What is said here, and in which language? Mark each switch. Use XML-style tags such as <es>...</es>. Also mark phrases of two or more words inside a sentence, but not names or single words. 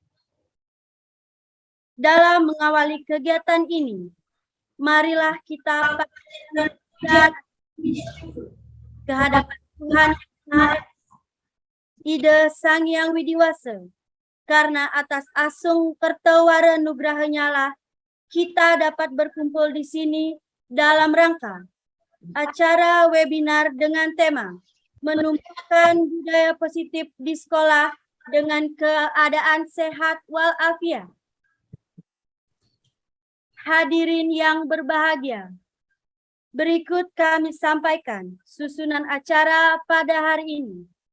<id>Dalam mengawali kegiatan ini, marilah kita ke hadapan Tuhan Ida Sang Hyang Widiwasa, karena atas asung kertawara nugrahanya lah kita dapat berkumpul di sini dalam rangka acara webinar dengan tema menumbuhkan budaya positif di sekolah dengan keadaan sehat walafiat. Hadirin yang berbahagia, berikut kami sampaikan susunan acara pada hari ini.</id>